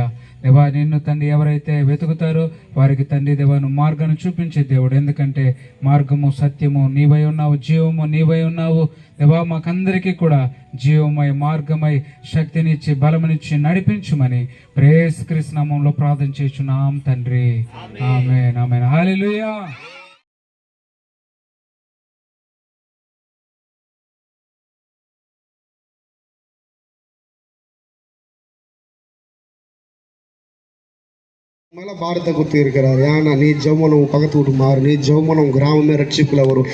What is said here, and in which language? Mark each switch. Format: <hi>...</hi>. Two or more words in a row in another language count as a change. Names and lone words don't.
<te>దేవా నిన్ను తండ్రి ఎవరైతే వెతుకుతారో వారికి తండ్రి దేవా నువ్వు మార్గాన్ని చూపించే దేవుడు. ఎందుకంటే మార్గము సత్యము నీవై ఉన్నావు, జీవము నీవై ఉన్నావు దేవా. మాకందరికీ కూడా జీవమై మార్గమై శక్తినిచ్చి బలమునిచ్చి నడిపించుమని యేసుక్రీస్తు నామములో ప్రార్థన చేస్తున్నాం తండ్రి. ఆమేన్ ఆమేన్. హల్లెలూయా.</te> <ta>மல பாரத்தை கொடுத்து இருக்கிறார். ஏன்னா நீ ஜெபம் பக்கத்து வீட்டு மாறு, நீ ஜெபம் கிராமமே ரட்சிப்புல வரும்.</ta>